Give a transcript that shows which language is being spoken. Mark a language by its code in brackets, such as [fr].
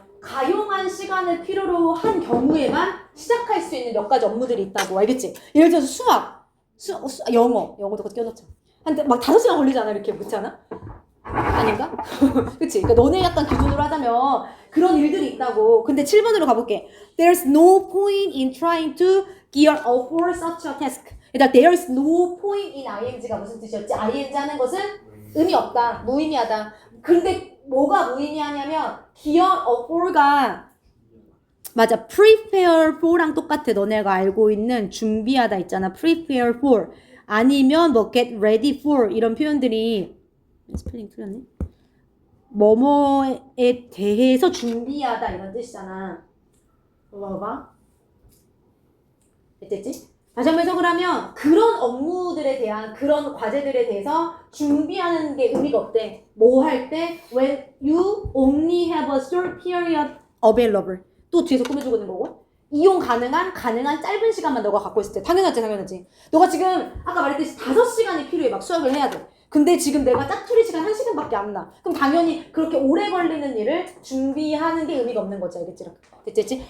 [ko] 가용한 시간을 필요로 한 경우에만 시작할 수 있는 몇 가지 업무들이 있다고. 알겠지? 예를 들어서 영어도 껴놓자. 막 5시간 걸리잖아. 이렇게 그렇지 않아? 아닌가? 그치? 그러니까 너네 약간 기준으로 하자면 그런 일들이 있다고. 근데 7번으로 가볼게. [en] There's no point in trying to gear up for such a task. [ko] 일단 there's no point in ing가 무슨 뜻이었지? ing 하는 것은 의미 없다. 무의미하다. 근데 뭐가 무의미하냐면 gear up for가 맞아. prepare for랑 똑같아. 너네가 알고 있는 준비하다 있잖아. prepare for 아니면 뭐 get ready for 이런 표현들이 스펠링 틀렸네. 뭐뭐에 대해서 준비하다 이런 뜻이잖아. 봐봐. 됐지? 다시 한번 해석을 하면 그런 업무들에 대한 그런 과제들에 대해서 준비하는 게 의미가 없대. 뭐 할 때? [en] When you only have a short period available. [ko] 또 뒤에서 꾸며주고 있는 거고. 이용 가능한 짧은 시간만 너가 갖고 있을 때. 당연하지. 너가 지금 아까 말했듯이 5시간이 필요해. 막 수학을 해야 돼. 근데 지금 내가 짜투리 시간 1시간밖에 안 나. 그럼 당연히 그렇게 오래 걸리는 일을 준비하는 게 의미가 없는 거지. 알겠지? 됐지?